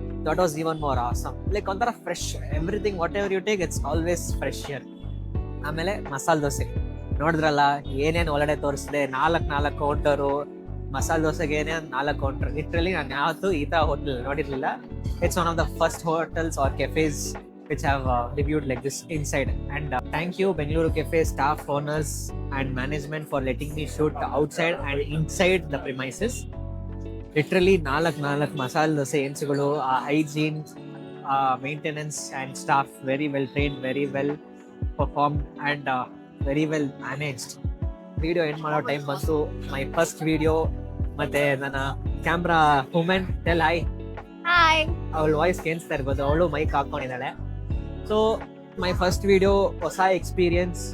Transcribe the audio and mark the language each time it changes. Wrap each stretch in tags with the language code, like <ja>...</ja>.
<en>That was even more awesome. Like ಒಂಥರ fresh, everything whatever you take it's always fresh here.</en> <kn>ಆಮೇಲೆ ಮಸಾಲೆ ದೋಸೆ ನೋಡಿದ್ರಲ್ಲ, ಏನೇನು ಒಳಗಡೆ ತೋರಿಸಿದೆ. 4 ಕೌಂಟರು ಮಸಾಲೆ ದೋಸೆಗೆ, ಏನೇನು 4 ಕೌಂಟರ್. ಲಿಟ್ರಲಿ ನಾನು ಯಾವತ್ತೂ ಈ ಥರ ಹೋಟೆಲ್ ನೋಡಿರಲಿಲ್ಲ.</kn> <en>It's one of the first hotels or cafes which have reviewed like this inside. And thank you Bengaluru Cafe staff, owners and management for letting me shoot outside and inside the premises. Literally 4 masala dosa enchigulu, hygiene, maintenance and staff very well trained, very well performed and very well managed.</en> <kn>Video end ಮಾಡೋ time ಬಂತು.</kn> <en>My first video.</en> <kn>ಮತ್ತೆ ನನ್ನ</kn> <en>Camera women, tell hi. Hi.</en> <kn>ಅವಳ voice ಕೇಳಿಸ್ತಾ ಇರ್ಬೋದು, ಅವಳು mic ಹಾಕೊಂಡಿದ್ದಾಳೆ.</kn> <en>so my first video,</en> <kn>ಹೊಸ experience.</kn>